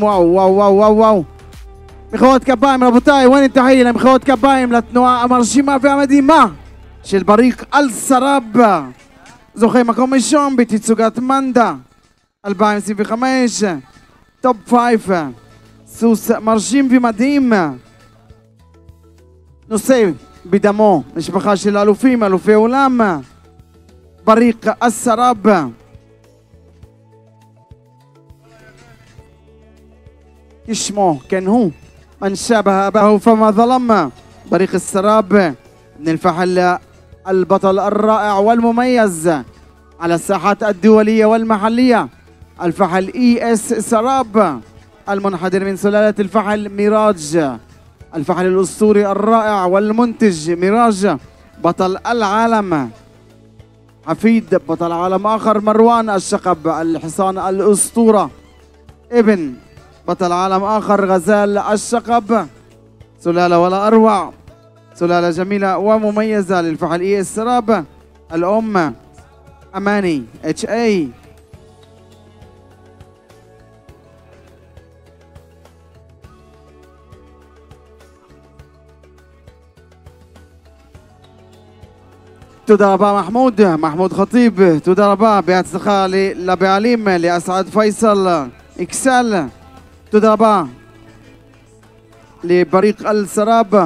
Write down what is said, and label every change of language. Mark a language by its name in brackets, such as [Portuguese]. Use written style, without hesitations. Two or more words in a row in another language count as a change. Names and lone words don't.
[Hebrew] וואו וואו וואו וואו וואו, מחיאות כפיים רבותיי, ואין תחי למחיאות כפיים לתנועה המרשימה והמדהימה של בריק אל-סראב, זוכה מקום ראשון בתצוגת מנדה 2025, טופ 5, סוס מרשים ומדהים, נושא בדמו משפחה של אלופים, אלופי עולם, בריק אל-סראב. כשמו כן הוא, [Arabic] من شابه به فما ظلم، بريق السراب ابن الفحل البطل الرائع والمميز على الساحات الدولية والمحلية، الفحل ES سراب المنحدر من سلالة الفحل ميراج، الفحل الأسطوري الرائع والمنتج ميراج، بطل العالم، حفيد بطل عالم آخر مروان الشقب الحصان الأسطورة، ابن بطل عالم آخر غزال الشقب، سلالة ولا أروع، سلالة جميلة ومميزة للفحل ES سراب، الأم أماني HA. [Hebrew] תודה רבה מחמוד חטיב, תודה רבה, בהצלחה לבעלים, לאסעד פייסל אקסל, תודה רבה לבריק אל-סראב.